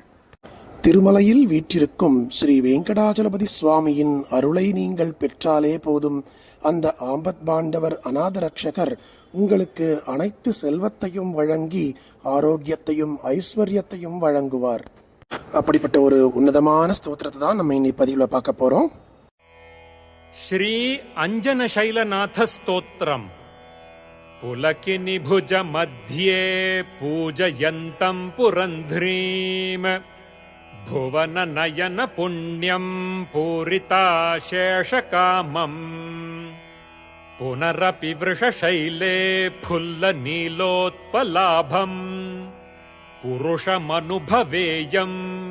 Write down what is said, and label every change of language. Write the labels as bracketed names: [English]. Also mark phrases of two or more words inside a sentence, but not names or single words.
[Tamil] திருமலையில் வீற்றிருக்கும் ஸ்ரீ வெங்கடாச்சலபதி சுவாமியின் அருளை நீங்கள் பெற்றாலே போதும். அந்த ஆம்பத் பாண்டவர் அநாத ரட்சகர் உங்களுக்கு அனைத்து செல்வத்தையும் வழங்கி ஆரோக்கியத்தையும் ஐஸ்வர்யத்தையும் வழங்குவார். அப்படிப்பட்ட ஒரு உன்னதமான ஸ்தோத்திரத்தை தான் நம்ம இன்னைக்கு பதிவில் பார்க்க போறோம். [Sanskrit] श्री अंजनशैलनाथ स्तोत्रम् पुलकिनिभुज मध्ये पूजयन्तम् पुरन्ध्रीम् भुवननयन पुण्यम् पूरिताशेषकामम् पुनरपि वृषशैले फुल्लनीलोत्पलाभम् पुरुषमनुभवेयम्